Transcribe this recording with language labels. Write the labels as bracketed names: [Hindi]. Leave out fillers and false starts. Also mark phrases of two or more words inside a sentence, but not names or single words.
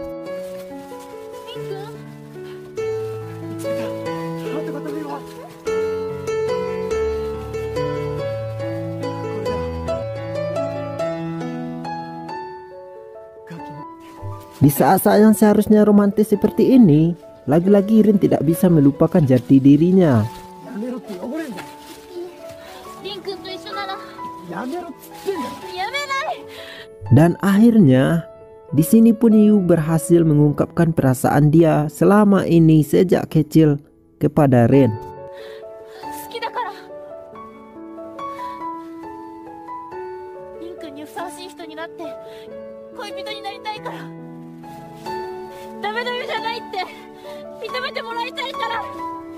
[Indonesian] Di saat-saat yang seharusnya romantis seperti ini, lagi-lagi Rin tidak bisa melupakan jati dirinya. [Japanese] やめろって汚れんだよ。リン君と一緒ならやめろっつってんだよ。やめない。 [Indonesian] Dan akhirnya di sini pun Yu berhasil mengungkapkan perasaan dia selama ini sejak kecil kepada Rin. [Japanese] 好きだから。リン君にふさわしい人になって恋人になりたいから。ダメダメじゃないって認めてもらいたいから。